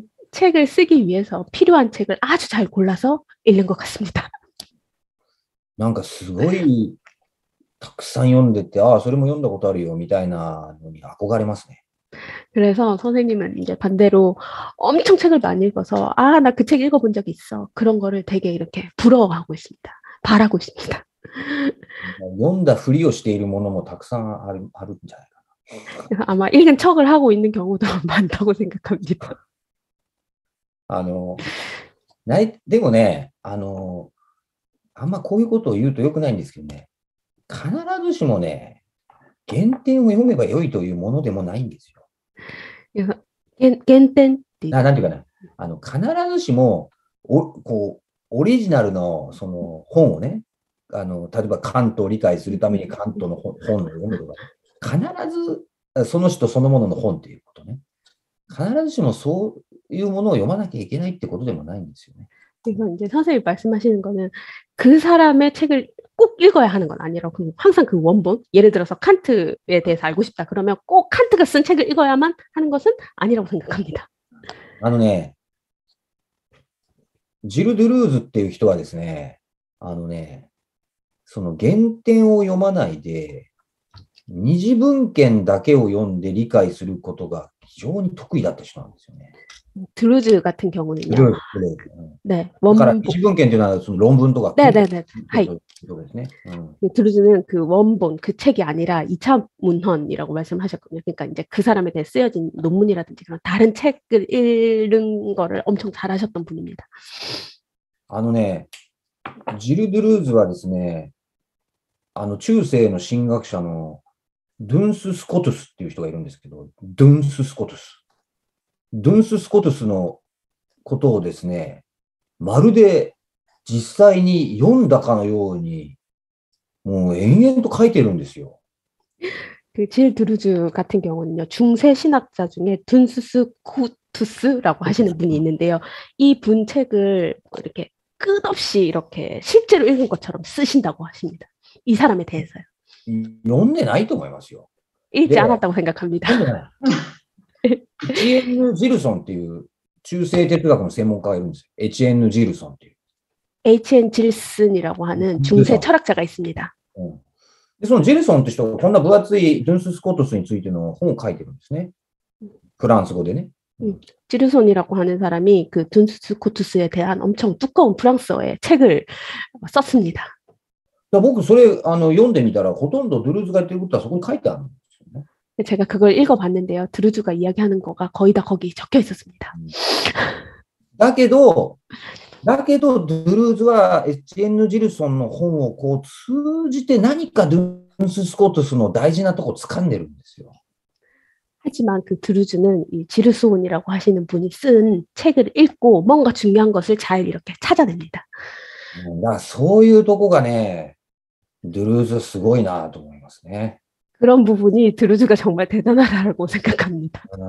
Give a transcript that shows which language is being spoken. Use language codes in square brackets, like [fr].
[ko] 책을 쓰기 위해서 필요한 책을 아주 잘 골라서 읽는 것 같습니다. [ja] なんかすごいたくさん読んでて、ああ、それも読んだことあるよみたいなのに憧れますね。 [ko] 그래서 선생님은 이제 반대로 엄청 책을 많이 읽어서 아, 나 그 책 읽어본 적이 있어. 그런 거를 되게 이렇게 부러워하고 있습니다. 바라고 있습니다. [ja] 読んだふりをしているものもたくさんあるんじゃないかな。 [ko] 그래서 아마 읽은 척을 하고 있는 경우도 많다고 생각합니다. [ja] でもね、あんまこういうことを言うと良くないんですけどね、必ずしもね、原点を読めば良いというものでもないんですよ。 [ko] 그래서 겐텐 [ja] なんていうかな、必ずしもこうオリジナルのその本をね、例えばカントを理解するためにカントの本を読むとか、必ずその人そのものの本っていうことね。必ずしもそういうものを読まなきゃいけないってことでもないんですよね。 [ko] 그래서 이제 선생님이 말씀하시는 거는 그 사람의 책을 꼭 읽어야 하는 건 아니라고, 항상 그 원본, 예를 들어서 칸트에 대해서 알고 싶다 그러면 꼭 칸트가 쓴 책을 읽어야만 하는 것은 아니라고 생각합니다. [ja] ジル・ドゥルーズっていう人はですね、その原点を読まないで、二次文献だけを読んで理解することが非常に得意だった人なんですよね。 [ko] 드루즈 같은 경우는요. 네, [ja] だから二次文献というのはその論文とか。 [ko] 네네네. はい。 드루즈는 그 원본, 그 책이 아니라 2차 문헌이라고 말씀하셨거든요. 그러니까 이제 그 사람에 대해 쓰여진 논문이라든지 그런 다른 책을 읽는 거를 엄청 잘하셨던 분입니다. [ja] ジル・ドゥルーズはですね、中世の神学者のドゥンス・スコトゥスっていう人がいるんですけど、ドゥンス・スコトゥスのことをですね、まるで実際に読んだかのように、もう延々と書いてるんですよ。 [ko] 그 질 드루즈 같은 경우는요, 중세 신학자 중에 둔스스 코투스라고 하시는 분이 있는데요. 이 분 책을 이렇게 끝없이 이렇게 실제로 읽은 것처럼 쓰신다고 하십니다. 이 사람에 대해서요. [ja] 読んでないと思いますよ。 [ko] 읽지 않았다고 생각합니다. [ja] HN ジルソンっていう中世哲学の専門家がいるんですよ。 HN ジルソンっていう。 H.N. [ko] 질슨이라고 하는 중세 철학자가 있습니다. [ja] でそのジルソンって人がこんな分厚いドゥンス・スコトスについての本を書いてるんですね。フランス語でね。 [ko] 지르손이라고 하는 사람이 그 둔스트 코투스에 대한 엄청 두꺼운 프랑스어의 책을 썼습니다. [ja] 僕、それ、読んでみたら、ほとんどドゥルーズが言ってることはそこに書いてあるんですよね。 [ko] 제가 그걸 읽어봤는데요. 드루즈가 이야기하는 거가 거의 다 거기 적혀 있었습니다. [ja] だけど、ドゥルーズはエチエンヌ・ジルソンの本をこう通じて何かドゥンス・スコートスの大事なとこを掴んでるんですよ。 [ko] 하지만 그 드루즈는 이 지르소온이라고 하시는 분이 쓴 책을 읽고 뭔가 중요한 것을 잘 이렇게 찾아냅니다. [ja] だからそういうとこがね、ドゥルーズすごいなと思いますね。 [ko] 그런 부분이 드루즈가 정말 대단하다고 생각합니다.